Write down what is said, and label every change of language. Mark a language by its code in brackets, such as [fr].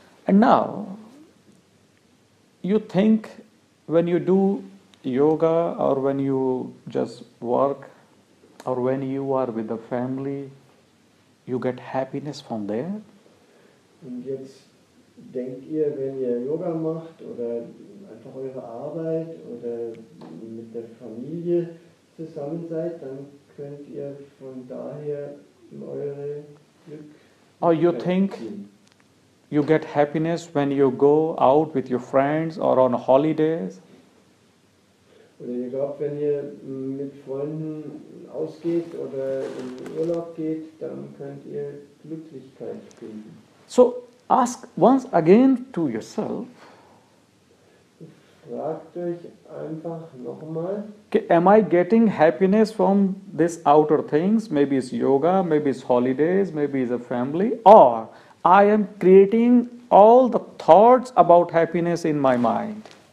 [en] And now, you think when you do yoga or when you just work or when you are with the family, you get happiness from there. [de] Und jetzt denkt ihr, wenn ihr Yoga macht oder einfach eure Arbeit oder mit der Familie zusammen seid, dann könnt ihr von daher eure Glück [en] Or you think [de] ziehen. [en] you get happiness when you go out with your friends or on holidays. [de] Oder ihr glaubt, wenn ihr mit Freunden ausgeht oder in Urlaub geht, dann könnt ihr Glücklichkeit finden. [en] So ask once again to yourself, [de] Fragt euch einfach nochmal, [en] am I getting happiness from these outer things? Maybe it's yoga, maybe it's holidays, maybe it's a family, or I am creating all the thoughts about happiness in my mind.